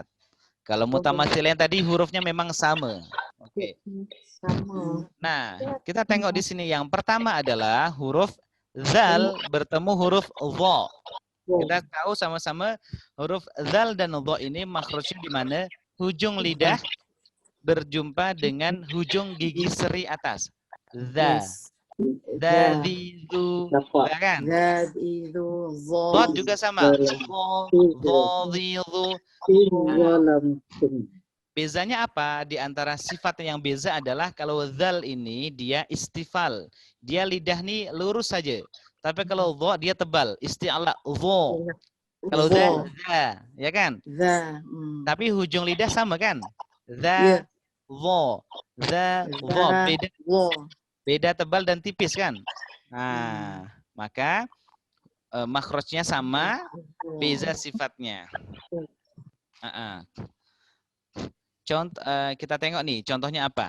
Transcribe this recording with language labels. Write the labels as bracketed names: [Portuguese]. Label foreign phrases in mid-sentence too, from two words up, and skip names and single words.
[Malay] Kalau mutamatsilain tadi hurufnya memang sama. Oke. Nah, kita tengok di sini yang pertama adalah huruf zal bertemu huruf dha. Kita tahu sama-sama huruf zal dan dha ini makhrajnya di mana? Hujung lidah berjumpa dengan hujung gigi seri atas. Za. Dzadzu, kan? Dzadzu, Dhad juga sama. Dzadzu. Bezanya apa? Di antara sifatnya yang beza adalah kalau zal ini dia istifal. Dia lidah nih lurus saja. Tapi kalau dha dia tebal, isti'ala dha. Kalau za, ya kan? Za. Tapi hujung lidah sama kan? Za, dha, beda. Beda tebal dan tipis kan? Nah, maka makhrajnya sama, beza sifatnya. Contoh kita tengok nih, contohnya apa?